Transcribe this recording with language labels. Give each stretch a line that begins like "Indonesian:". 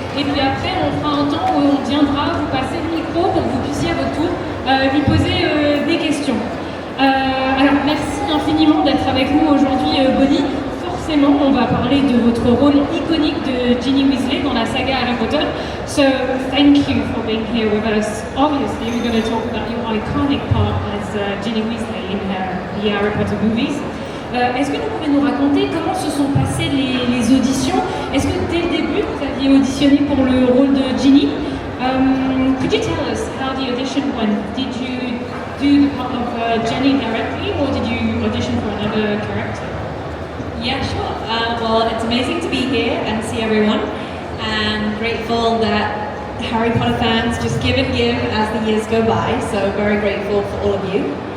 French: Et puis après, on fera un temps où on viendra vous passer le micro pour que vous puissiez à votre tour lui poser des questions. Alors merci infiniment d'être avec nous aujourd'hui, Bonnie. Forcément, on va parler de votre rôle iconique de Ginny Weasley dans la saga Harry Potter.
English: So, thank you for being here with us. Obviously, we're going to talk about your iconic part as Ginny Weasley in the Harry Potter movies.
French: Est-ce que vous pouvez nous raconter comment se sont passées les auditions? Est-ce que dès le début, vous aviez auditionné pour le rôle de Ginny?
English: Could you tell us how the audition went? Did you do the part of Ginny directly, or did you audition for another character? Yeah, sure. Well, it's amazing to be here and see everyone, and grateful that Harry Potter fans just give and give as the years go by, so very grateful for all of you.